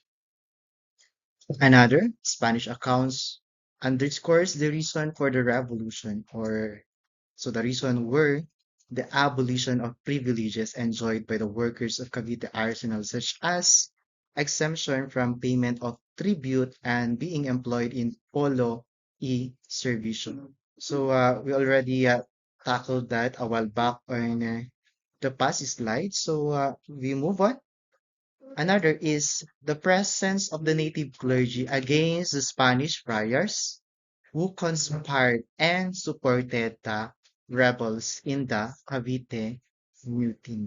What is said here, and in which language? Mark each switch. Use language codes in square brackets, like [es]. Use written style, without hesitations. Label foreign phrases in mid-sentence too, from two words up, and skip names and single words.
[en] Another Spanish accounts underscores the reason for the revolution, or so the reason were the abolition of privileges enjoyed by the workers of Cavite Arsenal, such as exemption from payment of tribute and being employed in [es] polo e servicio. [en] So we already tackled that a while back on the past slide. So we move on. Another is the presence of the native clergy against the Spanish friars who conspired and supported the rebels in the Cavite Mutiny.